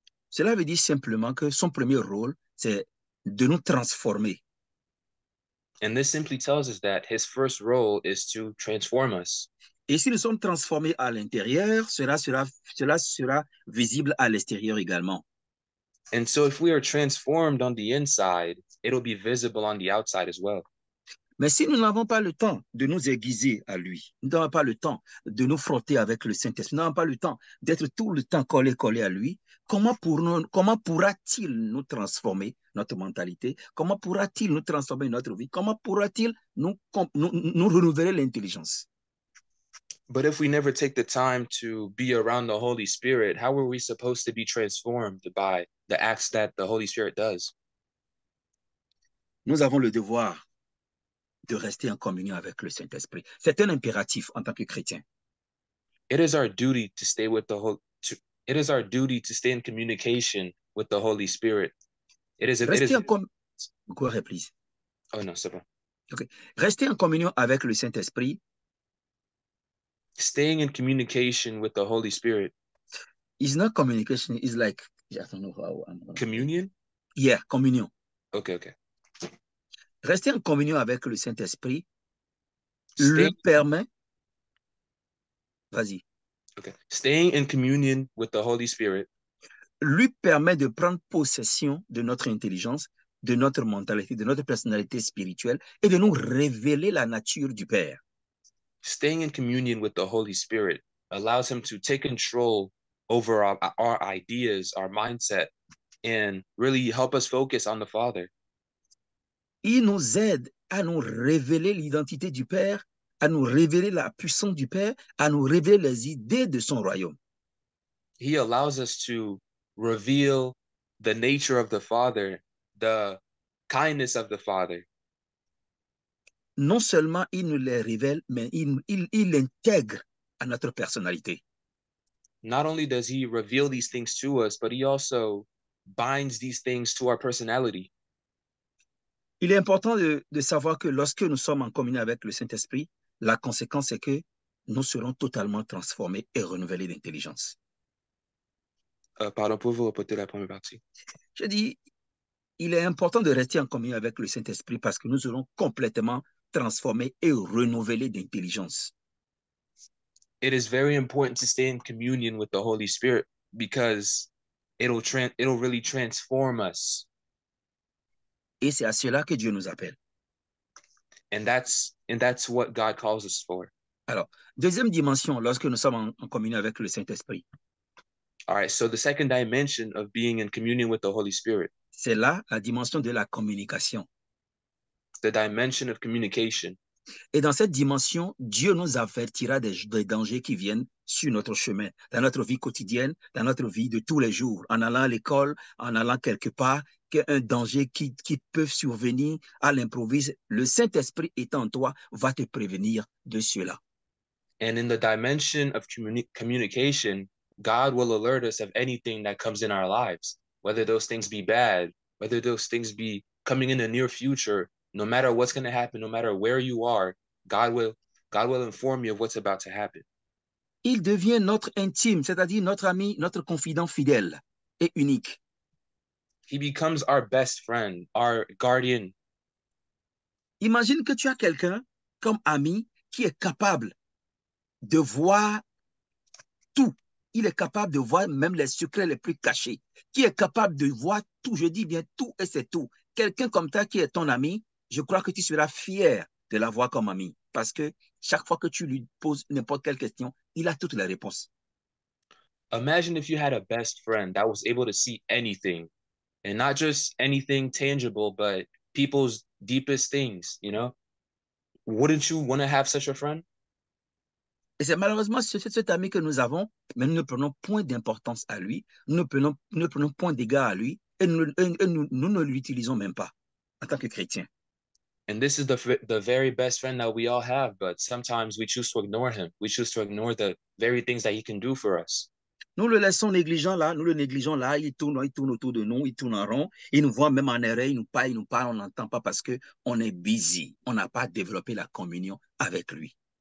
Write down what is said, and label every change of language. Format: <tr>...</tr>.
<fr>Cela veut dire simplement que son premier rôle, c'est de nous transformer.</fr> <en>And this simply tells us that his first role is to transform us.</en> <fr>Et si nous sommes transformés à l'intérieur, cela sera visible à l'extérieur également.</fr> <en>And so if we are transformed on the inside, it'll be visible on the outside as well.</en> <fr>Mais si nous n'avons pas le temps de nous aiguiser à lui, nous n'avons pas le temps de nous frotter avec le Saint-Esprit, nous n'avons pas le temps d'être tout le temps collé à lui, comment pourra-t-il nous transformer notre mentalité? Comment pourra-t-il nous transformer notre vie? Comment pourra-t-il nous renouveler l'intelligence?</fr> <en>But if we never take the time to be around the Holy Spirit, how are we supposed to be transformed by the acts that the Holy Spirit does?</en> <fr>Nous avons le devoir de rester en communion avec le Saint-Esprit. C'est un impératif en tant que chrétien.</fr> <en>It is our duty to stay with it is our duty to stay in communication with the Holy Spirit. Go ahead, please. Oh no,</en> <fr>c'est bon.</fr> <en>Okay.</en> <fr>Rester en communion avec le Saint-Esprit.</fr> <en>Staying in communication with the Holy Spirit. It's not communication, it's like, I don't know how. Communion? Yeah, communion. Okay.</en> <fr>Rester en communion avec le Saint-Esprit lui permet. Vas-y.</fr> <en>Okay. Staying in communion with the Holy Spirit</en> <fr>lui permet de prendre possession de notre intelligence, de notre mentalité, de notre personnalité spirituelle et de nous révéler la nature du Père.</fr> <en>Staying in communion with the Holy Spirit allows him to take control over our ideas, our mindset, and really help us focus on the Father.</en> <fr>Il nous aide à nous révéler l'identité du Père, à nous révéler la puissance du Père, à nous révéler les idées de son royaume.</fr> <en>He allows us to reveal the nature of the Father, the kindness of the Father.</en> <fr>Non seulement il nous les révèle, mais il l'intègre à notre personnalité.</fr> <en>Not only does he reveal these things to us, but he also binds these things to our personality.</en> <fr>Il est important de savoir que lorsque nous sommes en communion avec le Saint-Esprit, la conséquence est que nous serons totalement transformés et renouvelés d'intelligence. Pardon, pouvez-vous répéter la première partie? Je dis, il est important de rester en communion avec le Saint-Esprit parce que nous serons complètement transformés et renouvelés d'intelligence.</fr> <en>It is very important to stay in communion with the Holy Spirit because it'll really transform us.</en> <fr>Et c'est à cela que Dieu nous appelle.</fr> <en>And that's what God calls us for.</en> <fr>Alors, deuxième dimension, lorsque nous sommes en communion avec le Saint-Esprit,</fr> <en>All right, so the second dimension of being in communion with the Holy Spirit,</en> <fr>c'est là la dimension de la communication.</fr> <en>the dimension of communication.</en> <fr>Et dans cette dimension, Dieu nous avertira des dangers qui viennent sur notre chemin, dans notre vie quotidienne, dans notre vie de tous les jours, en allant à l'école, en allant quelque part, qu'un danger qui peut survenir à l'improviste. Le Saint-Esprit étant en toi va te prévenir de cela.</fr> <en>And in the dimension of communication, God will alert us of anything that comes in our lives, whether those things be bad, whether those things be coming in the near future. No matter what's going to happen, no matter where you are, God will inform you of what's about to happen.</en> <fr>Il devient notre intime, c'est-à-dire notre ami, notre confident fidèle et unique.</fr> <en>He becomes our best friend, our guardian.</en> <fr>Imagine que tu as quelqu'un comme ami qui est capable de voir tout. Il est capable de voir même les secrets les plus cachés, qui est capable de voir tout, je dis bien tout et c'est tout. Quelqu'un comme ça qui est ton ami, je crois que tu seras fier de l'avoir comme ami parce que chaque fois que tu lui poses n'importe quelle question, il a toutes les réponses.</fr> <en>Imagine if you had a best friend that was able to see anything, and not just anything tangible, but people's deepest things, you know? Wouldn't you want to have such a friend?</en> <fr>Et c'est malheureusement cet ami que nous avons, mais nous ne prenons point d'importance à lui, nous ne prenons point d'égard à lui et nous ne l'utilisons même pas en tant que chrétiens.</fr> <en>And this is the very best friend that we all have, but sometimes we choose to ignore him. We choose to ignore the very things that he can do for us.</en> <fr>Nous le laissons négligent là, nous le négligeons là, il tourne autour de nous, il tourne en rond, il nous voit même en erreur, il nous parle, on n'entend pas parce qu'on est busy, on n'a pas développé la communion avec lui.</fr>